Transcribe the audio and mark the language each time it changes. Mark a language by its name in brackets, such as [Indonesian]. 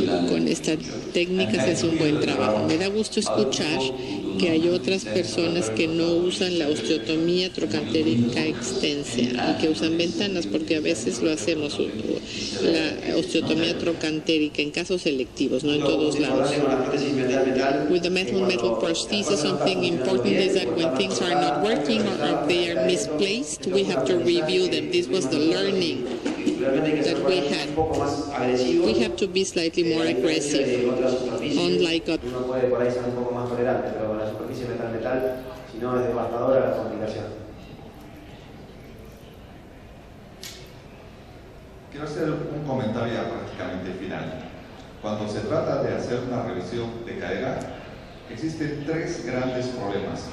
[Spanish] Con esta técnica se hace un buen trabajo. Me da gusto escuchar que hay otras personas que no usan la osteotomía trocantérica extensa y que usan ventanas, porque a veces lo hacemos, la osteotomía trocantérica en casos selectivos, no en todos lados. [English] With the metal prosthesis, something important is that when things are not working or they are misplaced, we have to review them. This was the learning that we had. We have to be slightly more aggressive, unlike [Spanish] uno puede por ahí ser un poco más tolerante, pero con la superficie metal, si no es devastadora la complicación. Quiero hacer un comentario ya prácticamente final. Cuando se trata de hacer una revisión de cadera, existen 3 grandes problemas.